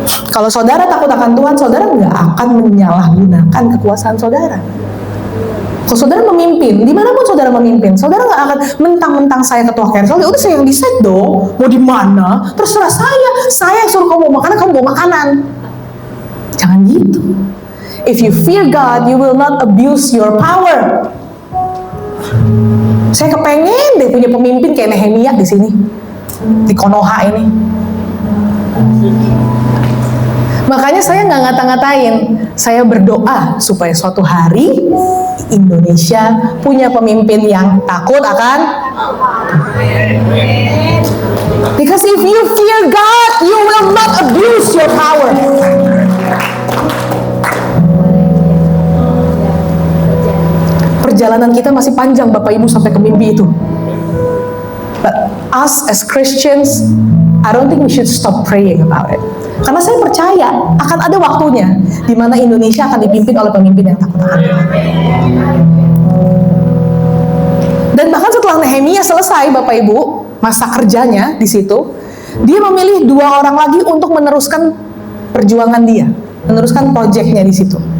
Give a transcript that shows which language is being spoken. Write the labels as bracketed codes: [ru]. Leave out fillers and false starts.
[id] Kalau saudara takut akan Tuhan, saudara nggak akan menyalahgunakan kekuasaan saudara. Kalau saudara memimpin, dimanapun saudara memimpin, saudara nggak akan mentang-mentang saya ketua Kersel, ya udah saya yang decide dong, mau di mana, terserah saya suruh kamu mau makanan, kamu bawa makanan. Jangan gitu. [en] If you fear God, you will not abuse your power. [id] Saya kepengen deh punya pemimpin kayak Nehemia di sini, di Konoha ini. Makanya saya nggak ngata-ngatain, saya berdoa supaya suatu hari Indonesia punya pemimpin yang takut akan. [en] Because if you fear God, you will not abuse your power. [id] Perjalanan kita masih panjang Bapak Ibu sampai ke mimpi itu. [en] But us as Christians, I don't think we should stop praying about it. [id] Karena saya percaya akan ada waktunya di mana Indonesia akan dipimpin oleh pemimpin yang takut akan Tuhan. Dan bahkan setelah Nehemia selesai, Bapak Ibu, masa kerjanya di situ, dia memilih 2 orang lagi untuk meneruskan perjuangan dia, meneruskan proyeknya di situ.